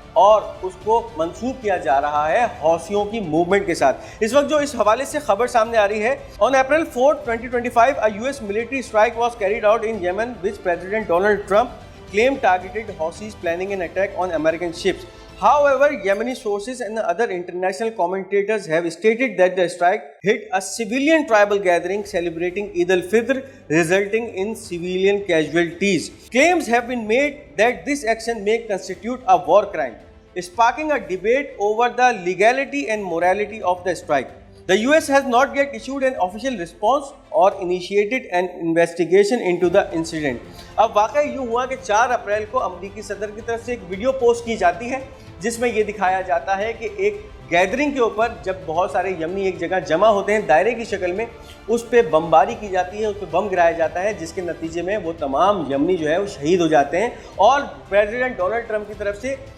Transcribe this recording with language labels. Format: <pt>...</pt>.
<ur>اور اس کو منسوب کیا جا رہا ہے حوثیوں کی موومنٹ کے ساتھ۔ اس وقت جو اس حوالے سے خبر سامنے آ رہی ہے،</ur> <en>on April 4, 2025 a US military strike was carried out in Yemen which President Donald Trump claimed targeted Houthis planning an attack on American ships. However, Yemeni sources and other international commentators have stated that the strike hit a civilian tribal gathering celebrating Eid al-Fitr, resulting in civilian casualties. Claims have been made that this action may constitute a war crime, sparking a debate over the legality and morality of the strike. The US has not yet issued an official response or initiated an investigation into the incident.</en> <ur>اب واقعہ یوں ہوا کہ 4 April کو امریکی صدر کی طرف سے ایک ویڈیو پوسٹ کی جاتی ہے جس میں یہ دکھایا جاتا ہے کہ ایک گیدرنگ کے اوپر جب بہت سارے یمنی ایک جگہ جمع ہوتے ہیں دائرے کی شکل میں، اس پہ بمباری کی جاتی ہے، اس پہ بم گرایا جاتا ہے، جس کے نتیجے میں وہ تمام یمنی جو ہے وہ شہید ہو جاتے ہیں، اور پریزیڈنٹ ڈونلڈ ٹرمپ کی طرف سے</ur>